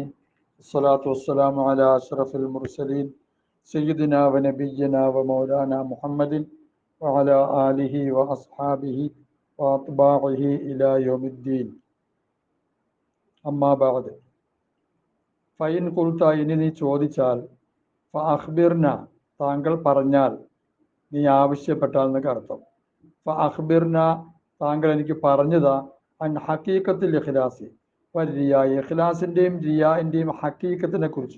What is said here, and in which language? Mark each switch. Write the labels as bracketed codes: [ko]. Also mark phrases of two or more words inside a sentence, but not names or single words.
[ar] الصلاة والسلام على أشرف المرسلين سيدنا ونبينا ومولانا محمد وعلى آله وأصحابه وأتباعه إلى يوم الدين. أما بعد فإن قلت [ml] ഇനി നീ ചോദിച്ചാൽ ഫഅഖ്ബിർന താങ്കൾ പറഞ്ഞാൽ, നീ ആവശ്യപ്പെട്ടാൽ എന്നൊക്കെ അർത്ഥം. ഫഅഖ്ബിർന താങ്കൾ എനിക്ക് പറഞ്ഞതാ [ar] عن حقيقة الإخلاص والرياء, [ml] ഇഖ്ലാസിൻ്റെയും റിയാഇൻ്റെയും ഹഖീഖത്തിനെ കുറിച്ച്.